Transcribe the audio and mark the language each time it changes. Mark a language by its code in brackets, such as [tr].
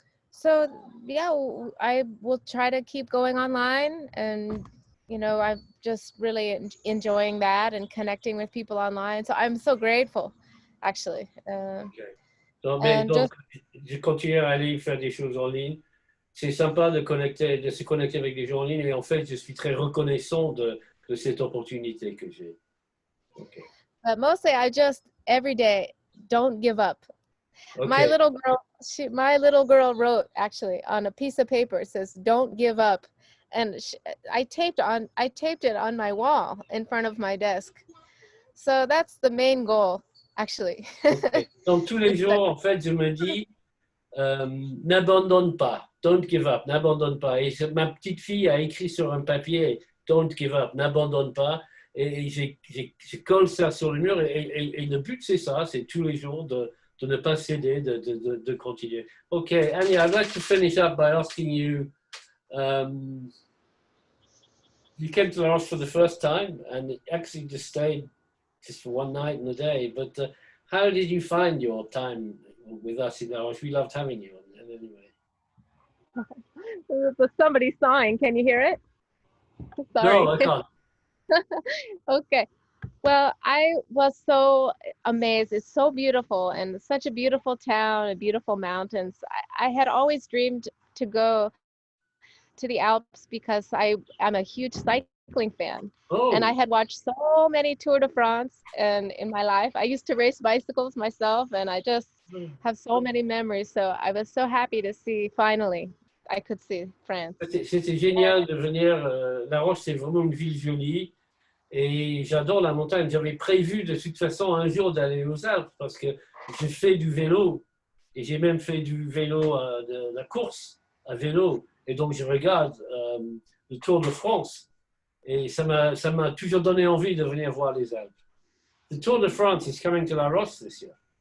[en] So yeah, I will try to keep going online, and you know, I'm just really enjoying that and connecting with people online. So I'm so grateful, actually. Okay. [fr] Donc, je continue à aller faire des choses en ligne. C'est sympa de se connecter avec des gens en ligne, et en fait, je suis très reconnaissant de cette opportunité que j'ai. [en] Okay. But mostly, I just every day don't give up. Okay. My little girl wrote actually on a piece of paper. It says, "Don't give up." And I taped it on my wall in front of my desk. So that's the main goal, actually. Okay. [fr] Donc tous les jours, en fait, je me dis, n'abandonne pas, [en] don't give up, [fr] n'abandonne pas. Et ma petite fille a écrit sur un papier, [en] don't give up, [fr] n'abandonne pas. Et je colle ça sur le mur. Et le but, c'est ça, c'est tous les jours de ne pas céder, de continuer. [en] Okay, Anya, I'd like to finish up by asking you. You came to La Roche for the first time and actually just stayed just for one night and a day. But how did you find your time with us in La Roche? We loved having you. Anyway. There's somebody sawing. Can you hear it? Sorry. No, I can't. Okay. Well, I was so amazed. It's so beautiful, and such a beautiful town and beautiful mountains. I had always dreamed to go to the Alps because I'm a huge cycling fan. Oh. And I had watched so many Tour de France and in my life. I used to race bicycles myself, and I just have so many memories. So I was so happy to see, finally, I could see France. [fr] C'était génial de venir. La Roche, c'est vraiment une ville jolie. Et j'adore la montagne. J'avais prévu de toute façon un jour d'aller aux Alpes parce que je fais du vélo. Et j'ai même fait du vélo, de la course à vélo. Et donc, je regarde le Tour de France. Et ça m'a toujours donné envie de venir voir les Alpes. [en] The Tour de France is coming to La Roche this year.